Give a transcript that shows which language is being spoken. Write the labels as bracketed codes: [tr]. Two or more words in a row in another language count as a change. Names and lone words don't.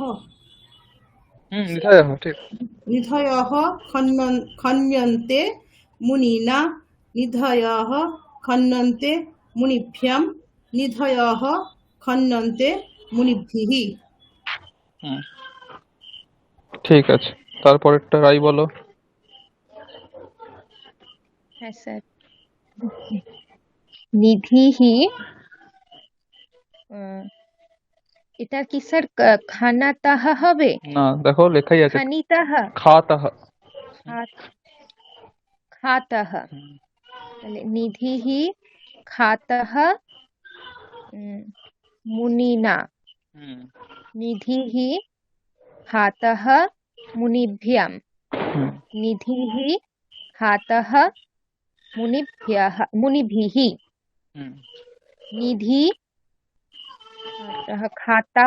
[sa] নিধায়ः, ঠিক। নিধয়ः খন্যন্তে মুনিনা নিধয়ः খন্যন্তে মুনিভ্যাম নিধয়ः খন্যন্তে মুনিভিः। [bn] ঠিক আছে, তারপরেরটা রাই বলো। হ্যাঁ স্যার। নিধিহি, এটা কি স্যার খানাতাহ হবে? না, দেখো লেখাই আছে [sa] খানিতাহ, খাতাহ। খাতাহ। তাহলে নিধিহি খাতাহ মুনিনা নিধিহি খাতাহ মুনিভ্যাম নিধিহি খাতাহ মুনিভিः নিধি খাতাউ